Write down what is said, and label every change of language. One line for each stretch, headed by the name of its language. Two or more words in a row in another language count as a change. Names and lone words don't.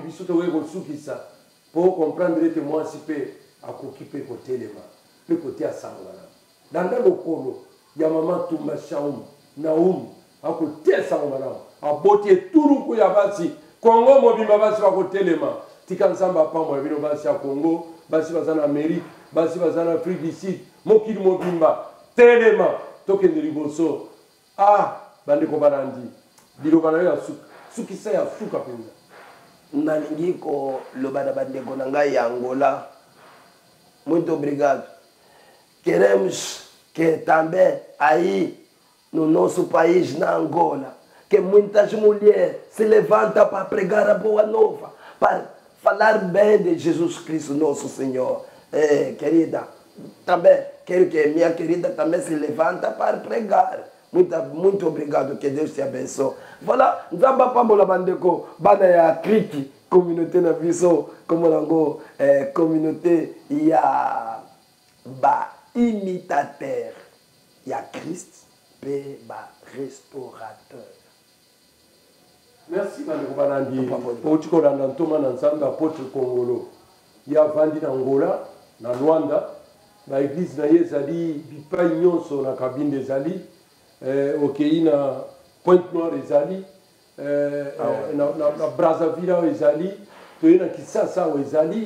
Lingala: biso tokoki kosukisa mpo comprendre ete mwasi mpe akoki mpe kotelema mpe koteya sangama nao danda lokolo ya mama Tumba Shaum Naomi akoteya sangama nao aboti eturuku ya basi Kongo mobimba basi bakotelema tika nzambe apambola bino basi ya Kongo basi baza na Amérique basi baza na Afrique du Sud mokili mobimba telema tokende liboso bandeko balandi liloba na yo ya suka sukisa ya suka mpenza nalingi koloba na bandeko na ngai ya Angola
Portuguese: muito obrigado queremos que também aí no nosso país na Angola que muitas mulheres se levantam para pregar a boa nova, para falar bem de Jesus Cristo, nosso Senhor. Querida, também quero que minha querida também se levanta para pregar. Muito obrigado, que Deus te abençoe.
Lingala: Voilà, nzamba pambola bandeko, bana ya kriki, communauté na biso, comme nango, communauté ya ba imitateur, ya Christ, pe ba restaurateur. Merci bandeko balandi pouti kolanda ntoma na nzambe apôtre Kongolo ya vandi na Angola na Luanda ba église na ye ezali bipai nyonso na kabinde ezali okei na Pointe Noire ezali na Brazzaville awo ezali toye na Kisasa awo ezali